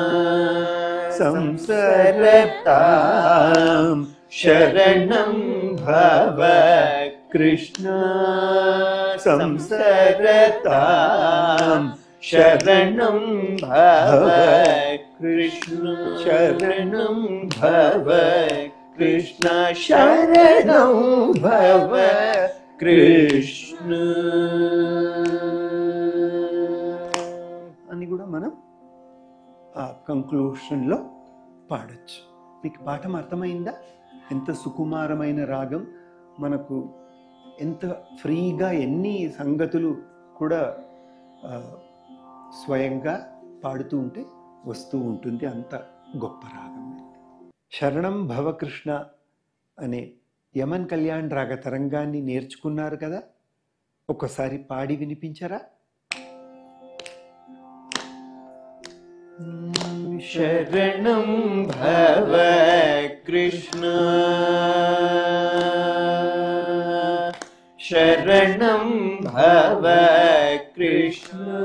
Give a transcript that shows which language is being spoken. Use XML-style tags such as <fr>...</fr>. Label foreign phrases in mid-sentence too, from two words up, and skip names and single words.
<sa>संसरतां शरणं भव कृष्ण संसरतां शरणं भव कृष्ण शरणं भव कृष्ण शरणं भव कृष्ण</sa> <te>అని కూడా మనం ఆ కంక్లూషన్లో పాడచ్చు. మీకు పాఠం అర్థమైందా? ఎంత సుకుమారమైన రాగం, మనకు ఎంత ఫ్రీగా ఎన్ని సంగతులు కూడా స్వయంగా పాడుతూ ఉంటే వస్తూ ఉంటుంది. అంత గొప్ప రాగం.</te> <sa>శరణం భవకృష్ణ</sa> <te>అనే యమన్ కళ్యాణ్ రాగ తరంగాన్ని నేర్చుకున్నారు కదా, ఒకసారి పాడి వినిపించరా?</te> <sa>शरणं भव कृष्ण शरणं भव कृष्ण</sa>